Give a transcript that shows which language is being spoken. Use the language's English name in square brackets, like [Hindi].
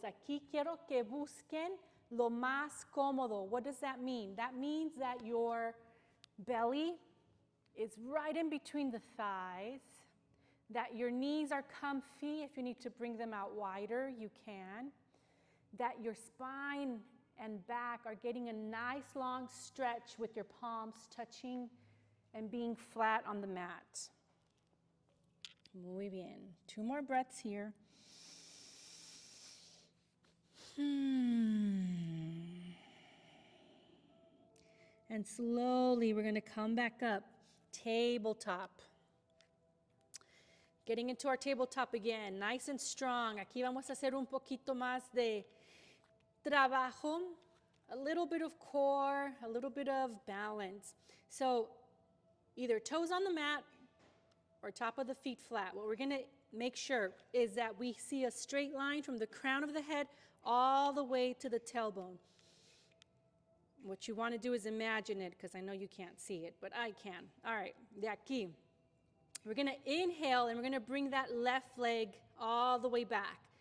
[Spanish] Aquí quiero que busquen lo más cómodo. [English] What does that mean? That means that your belly is right in between the thighs, that your knees are comfy. If you need to bring them out wider, you can. That your spine and back are getting a nice long stretch with your palms touching and being flat on the mat. [Spanish] Muy bien. [English] 2 more breaths here. And slowly we're going to come back up. Tabletop. Getting into our tabletop again, nice and strong. [Spanish] Aquí vamos a hacer un poquito más de trabajo, [English] a little bit of core, a little bit of balance. So either toes on the mat or top of the feet flat. What we're going to make sure is that we see a straight line from the crown of the head all the way to the tailbone. What you want to do is imagine it, because I know you can't see it, but I can. All right, [Spanish] de aquí. [English] We're going to inhale, and we're going to bring that left leg all the way back.